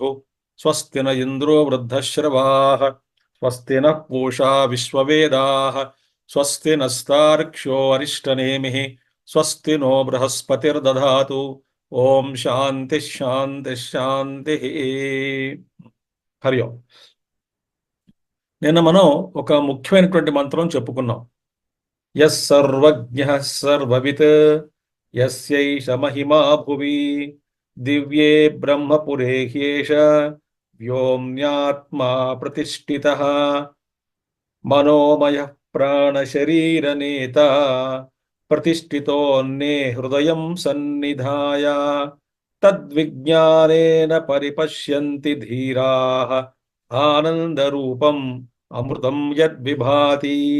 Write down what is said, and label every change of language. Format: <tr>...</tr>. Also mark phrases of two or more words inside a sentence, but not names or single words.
<sa>स्वस्ति न इन्द्रो वृद्धश्रवाः स्वस्ति नः पूषा विश्ववेदाः स्वस्ति नस्तार्क्ष्यो अरिष्टनेमिः स्वस्ति नो बृहस्पतिर्दधातु. ओं शान्तिः शान्तिः शान्तिः. हरि ओम्.</sa> <te>నిన్న మనం ఒక ముఖ్యమైనటువంటి మంత్రం చెప్పుకున్నాం.</te> <sa>యస్ సర్వజ్ఞః సర్వవిత్ యస్యైష మహిమా భువి దివ్యే బ్రహ్మపురే హ్యేష వ్యోమ్యాత్మా ప్రతిష్ఠితః మనోమయః ప్రాణశరీరనేత ప్రతిష్ఠితోన్నే హృదయం సన్నిధాయ తద్విజ్ఞానేన పరిపశ్యంతి ధీరాః ఆనందరూపం అమృతం యద్విభాతి.</sa>